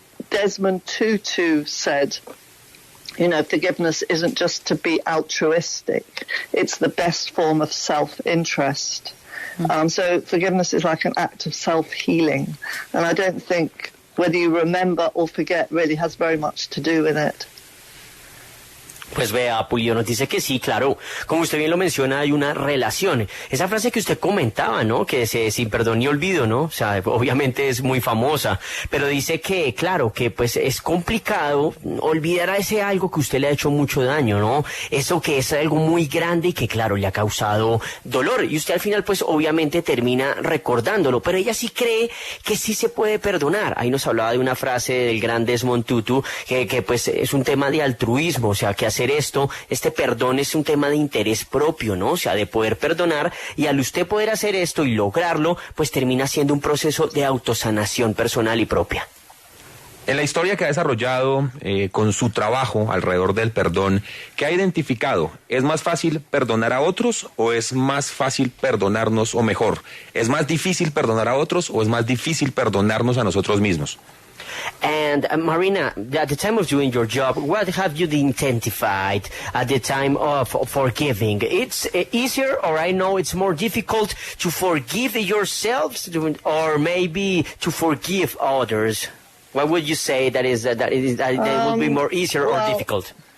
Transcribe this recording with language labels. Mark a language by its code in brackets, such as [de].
[en] Desmond Tutu said, you know, forgiveness isn't just to be altruistic, it's the best form of self-interest. So forgiveness is like an act of self-healing, and I don't think whether you remember or forget really has very much to do with it. [es] Pues vea, Pulido nos dice que sí, claro, como usted bien lo menciona, hay una relación. Esa frase que usted comentaba, ¿no? Que sin perdón ni olvido, ¿no? O sea, obviamente es muy famosa, pero dice que, claro, que pues es complicado olvidar a ese algo que usted le ha hecho mucho daño, ¿no? Eso que es algo muy grande y que, claro, le ha causado dolor. Y usted al final, pues, obviamente termina recordándolo, pero ella sí cree que sí se puede perdonar. Ahí nos hablaba de una frase del gran Desmond Tutu, que pues es un tema de altruismo, o sea, que hacer este perdón es un tema de interés propio, ¿no? O sea, de poder perdonar, y al usted poder hacer esto y lograrlo, pues termina siendo un proceso de autosanación personal y propia. En la historia que ha desarrollado con su trabajo alrededor del perdón, ¿qué ha identificado? ¿Es más fácil perdonar a otros o es más fácil perdonarnos, o mejor, es más difícil perdonar a otros o es más difícil perdonarnos a nosotros mismos? [en] And Marina, at the time of doing your job, what have you identified at the time of forgiving? It's easier, or I know it's more difficult to forgive yourselves, or maybe to forgive others. What would you say that would be more easier or difficult?